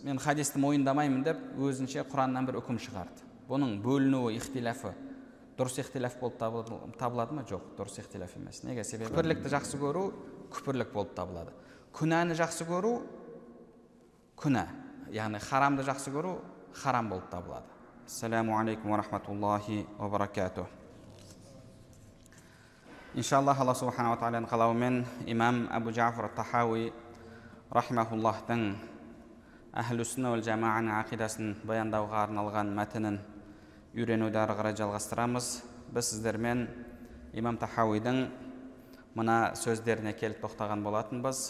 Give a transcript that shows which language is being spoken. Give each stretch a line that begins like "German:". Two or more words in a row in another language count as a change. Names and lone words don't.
Kazakh: Мен хадисті мойындамаймын деп өзінше Құраннан бір үкім шығарды. Бұның бөлінуі, ихтилафы дұрыс ихтилаф болып табылады ма? Жоқ, дұрыс ихтилаф емес. Неге? Себебі күпірлікті жақсы көру күпірлік болып табылады. Күнәні жақсы көру күнә, яғни харамды жақсы көру харам болып табылады.
Arabic: السلام عليكم ورحمة الله وبركاته.
Kazakh: Иншаллах, Алла
Arabic: سبحانه وتعالى
Kazakh: қалауымен имам Абу Джафар ат-Тахауи рахимахуллахтың
Arabic: أهل السنة والجماعة
Kazakh: ақидасын баяндауға арналған мәтінін үйренуді ары қарай жалғастырамыз. Біз сіздермен имам Тахауидің мына сөздеріне келіп тоқтаған болатынбыз.